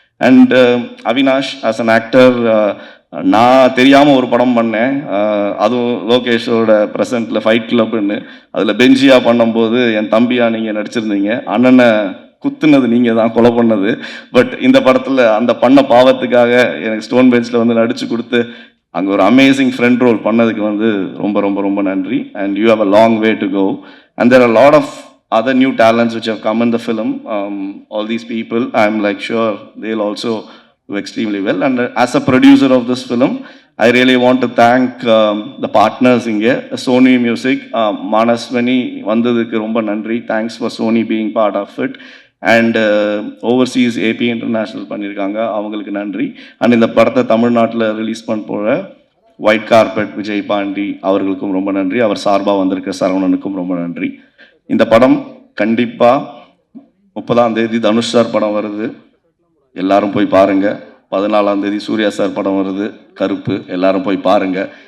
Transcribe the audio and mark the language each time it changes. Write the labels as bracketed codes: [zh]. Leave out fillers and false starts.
[en] and Avinash as an actor, [ta] நான் தெரியாமல் ஒரு படம் பண்ணேன், அதுவும் லோகேஷோட ப்ரெசண்ட்டில் ஃபைட் கிளப்னு. அதில் பெஞ்சியாக பண்ணும்போது என் தம்பியாக நீங்கள் நடிச்சிருந்தீங்க. அண்ணனை குத்துனது நீங்கள் தான், கொலை பண்ணது. பட் இந்த படத்தில் அந்த பண்ண பாவத்துக்காக எனக்கு ஸ்டோன் பெஞ்சில் வந்து நடித்து கொடுத்து அங்கே ஒரு அமேசிங் ஃப்ரெண்ட் ரோல் பண்ணதுக்கு வந்து ரொம்ப ரொம்ப ரொம்ப நன்றி. [en] And you have a long way to go. And there are lot of other new talents which have come in the film. All these people, I'm like sure they'll also do extremely well. And as a producer of this film, I really want to thank the partners in here, Sony Music, Manaswani [ta] vandadukku romba nandri. [en] Thanks for Sony being part of it. And overseas AP International [ta] பண்ணியிருக்காங்க, அவங்களுக்கு நன்றி. And இந்த படத்தை தமிழ்நாட்டில் release பண்ண போகிற white carpet Vijay Pandi அவர்களுக்கும் ரொம்ப நன்றி. அவர் சார்பாக வந்திருக்க சரவணனுக்கும் ரொம்ப நன்றி. இந்த படம் கண்டிப்பாக 30ஆம் தேதி தனுஷ் சார் படம் வருது, எல்லாரும் போய் பாருங்கள். 14ஆம் தேதி சூர்யா சார் படம் வருது கருப்பு, எல்லாரும் போய் பாருங்கள்.